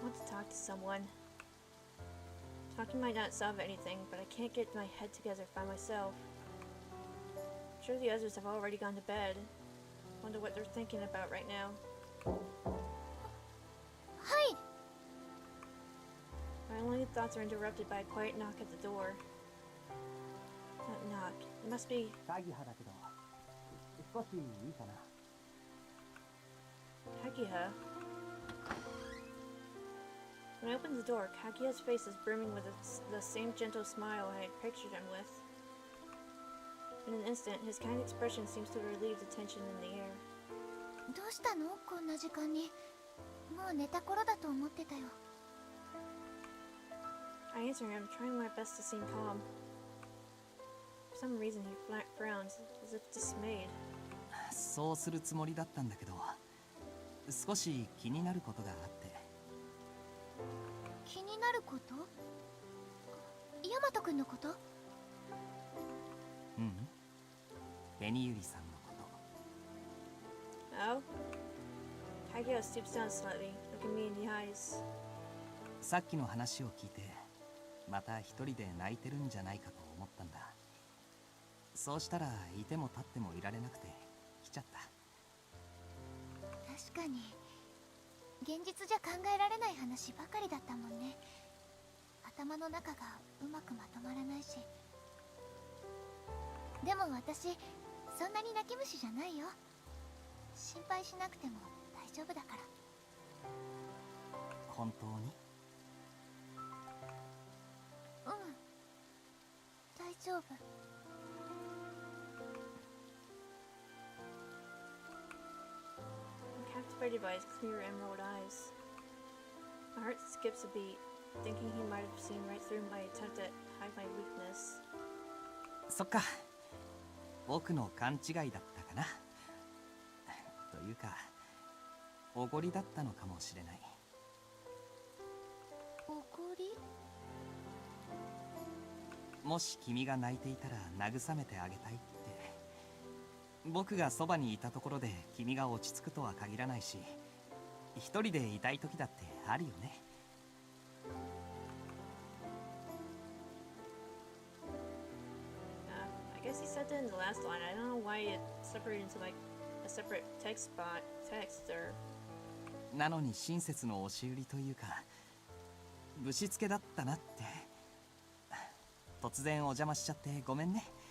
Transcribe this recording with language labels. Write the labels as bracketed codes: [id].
[en] I want to talk to someone. Talking might not solve anything, but I can't get my head together by myself. I'm sure the others have already gone to bed. Wonder what they're thinking about right now. [ja] はい。 [en] My only thoughts are interrupted by a quiet knock at the door. That knock. It must be... [ja] 鍵派だけど少しいいかな。 [en] Kaguya. When I opened the door, Kaguya's face is brimming with the same gentle smile I had pictured him with. In an instant, his kind expression seems to relieve the tension in the air. [ja] どうしたのこんな時間に。もう寝た頃だと思ってたよ。 [en] I answer him, trying my best to seem calm. For some reason, he frowns, as if dismayed. [ja] そうするつもりだったんだけど少し気になることがあって。気になること？ヤマト君のこと？うん。ペニユリさんのこと。 [en] Oh? Kaguya stoops down slightly, looking me in the eyes. [ja] さっきの話を聞いてまた一人で泣いてるんじゃないかと思ったんだ。そうしたらいても立ってもいられなくて来ちゃった。確かに現実じゃ考えられない話ばかりだったもんね。頭の中がうまくまとまらないし。でも私そんなに泣き虫じゃないよ。心配しなくても大丈夫だから。本当に？うん、大丈夫。 [en] I'm captivated by his clear emerald eyes. My heart skips a beat, thinking he might have seen right through my attempt to hide my weakness. [ja] そっか、僕の勘違いだったかな。というか、おごりだったのかもしれない。おごり？もし君が泣いていたら慰めてあげたいって。僕がそばにいたところで君が落ち着くとは限らないし、一人でいたい時だってあるよね。 [en] I guess he said that in the last line. I don't know why it separated into like a separate text or. [ja] なのに親切の押し売りというか、ぶしつけだったなって。突然お邪魔しちゃってごめんね。